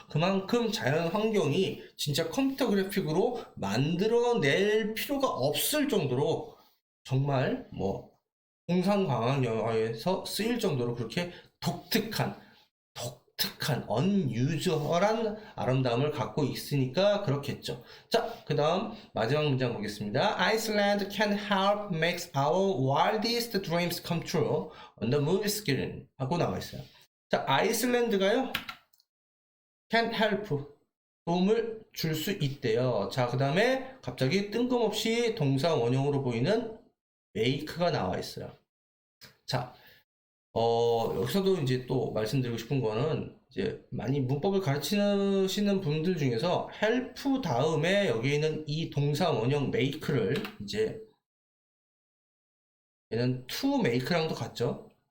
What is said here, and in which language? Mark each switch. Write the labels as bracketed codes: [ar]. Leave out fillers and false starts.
[ko] 그만큼 자연 환경이 진짜 컴퓨터 그래픽으로 만들어낼 필요가 없을 정도로 정말 뭐 공상과학 영화에서 쓰일 정도로 그렇게 독특한 unusual한 아름다움을 갖고 있으니까 그렇겠죠. 자, 그 다음 마지막 문장 보겠습니다. [en] Iceland can help make our wildest dreams come true on the movie screen [ko] 하고 나와 있어요. 자, 아이슬란드가요 can help 도움을 줄 수 있대요. 자, 그 다음에 갑자기 뜬금없이 동사 원형으로 보이는 make가 나와 있어요. 자, 여기서도 이제 또 말씀드리고 싶은 거는 이제 많이 문법을 가르치시는 분들 중에서 help 다음에 여기 있는 이 동사 원형 make를 이제 얘는 to make랑도 같죠.